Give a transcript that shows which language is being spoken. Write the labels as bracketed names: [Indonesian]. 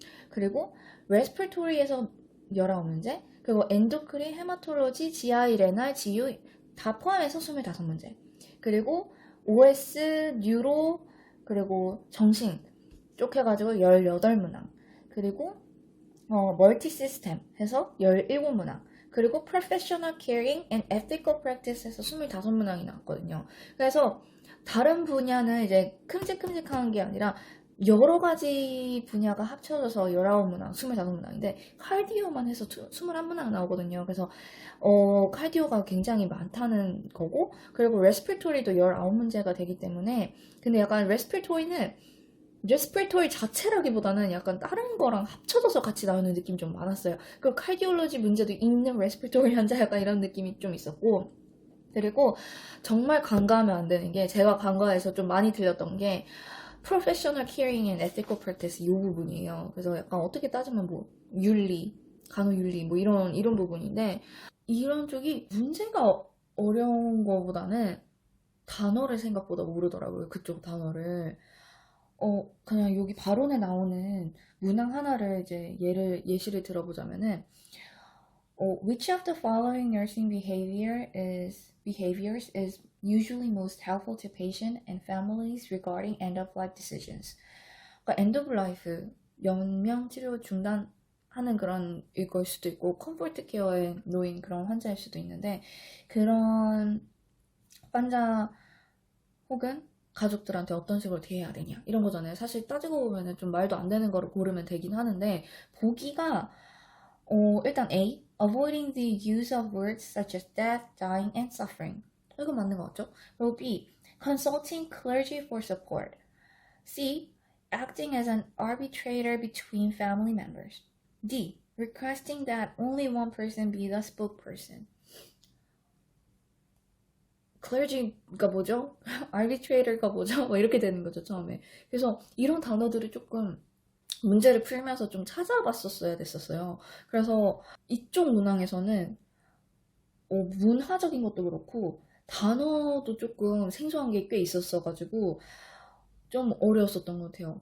[Korean] 그리고 레스피레토리에서 19문제, 그리고 엔도크린, 헤마톨로지, GI, 레날, GU 다 포함해서 25문제. 그리고 OS, 뉴로, 그리고 정신 쪽 해가지고 18문항. 그리고 멀티 시스템 해서 17문항. 그리고 Professional Caring and Ethical Practice에서 25문항이 나왔거든요. 그래서 다른 분야는 이제 큼직큼직한 게 아니라 여러 가지 분야가 합쳐져서 19문항, 25문항인데 카디오만 해서 21문항 나오거든요. 그래서 카디오가 굉장히 많다는 거고, 그리고 레스피레토리도 19문제가 되기 때문에, 근데 약간 레스피레토리 자체라기보다는 약간 다른 거랑 합쳐져서 같이 나오는 느낌이 좀 많았어요. 그리고 카디올로지 문제도 있는 레스피레토리 환자 약간 이런 느낌이 좀 있었고, 그리고 정말 간과하면 안 되는 게, 제가 간과해서 좀 많이 들렸던 게 Professional Caring and Ethical Practice 이 부분이에요. 그래서 약간 어떻게 따지면 뭐 윤리, 간호윤리 뭐 이런 부분인데, 이런 쪽이 문제가 어려운 거보다는 단어를 생각보다 모르더라고요. 그쪽 단어를. 그냥 여기 발언에 나오는 문항 하나를 이제 예시를 들어보자면은, [English] which of the following nursing behaviors is usually most helpful to patient and families regarding end-of-life decisions? [Korean] 그러니까 end-of-life, 연명 치료 중단하는 그런 걸 수도 있고, 컴포트 케어에 놓인 그런 환자일 수도 있는데, 그런 환자 혹은 가족들한테 어떤 식으로 대해야 되냐 이런 거잖아요. 사실 따지고 보면은 좀 말도 안 되는 거를 고르면 되긴 하는데, 보기가 일단 A, [English] avoiding the use of words such as death, dying, and suffering. [Korean] 이거 맞는 거 같죠? 그리고 B, [English] consulting clergy for support. C, acting as an arbitrator between family members. D, requesting that only one person be the spokesperson. [Korean] clergy가 뭐죠? arbitrator가 뭐죠? 뭐 이렇게 되는 거죠, 처음에. 그래서 이런 단어들을 조금 문제를 풀면서 좀 찾아봤었어야 됐었어요. 그래서 이쪽 문항에서는 문화적인 것도 그렇고 단어도 조금 생소한 게 꽤 있었어가지고 좀 어려웠었던 것 같아요.